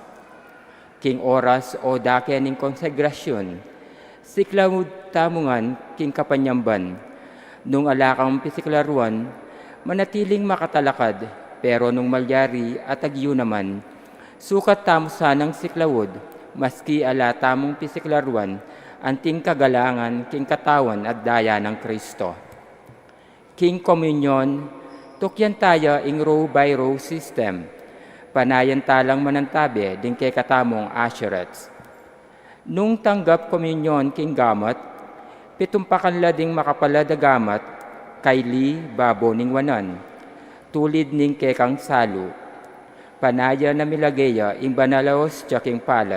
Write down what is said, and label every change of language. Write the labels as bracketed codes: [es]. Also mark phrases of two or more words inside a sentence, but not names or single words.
[pam] King oras o daken ning konsegrasyon, siklawud tamungan king kapanyamban, nung alakang pisiklaruan, manatiling makatalakad, pero nung malyari at agyo naman, sukat tamo sanang siklawud, maski ala tamong pisiklaruan, anting kagalangan king katawan at daya ng Kristo. King Communion, tukyan tayo ing [en] row by row system. [pam] Panayan talang manantabi din kay katamong assurets. Nung tanggap komunyon king gamat, pitumpakan la ding makapalada gamat, kay li babo ning wanan, tulid ning kekang salu. Panaya na milageya ing banalaos tiya king palad.